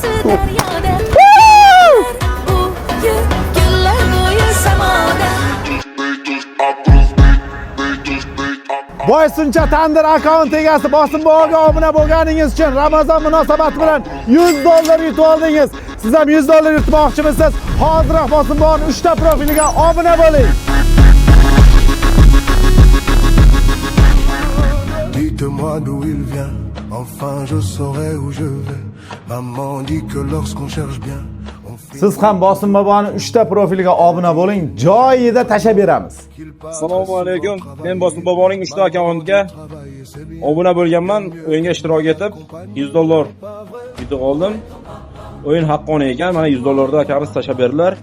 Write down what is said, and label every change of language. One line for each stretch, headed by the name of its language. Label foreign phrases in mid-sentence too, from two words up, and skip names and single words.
Uzbek: Boysuncha Tandir akkaunt egasi Bosimboboga obuna bo'lganingiz uchun Ramazon munosabati bilan $100 yutib oldingiz. Siz ham $100 yutmoqchimisiz? Hoziroq Bosimboboning 3 ta profiliga obuna bo'ling.
French: Dites-moi d'où il vient, enfin je saurai où je vais. Maman dit que lorsqu'on cherche bien, on finit.
Uzbek: Siz ham Bosimboboning 3 ta profiliga obuna bo'ling, joyida tashlab beramiz. Assalomu alaykum. Men Bosimboboning 3 ta akkauntiga obuna bo'lganman. O'yinga ishtirok etib $100 yutib oldim. O'yin haqqoniy ekan. Mana $100 akamiz tashlab berdilar.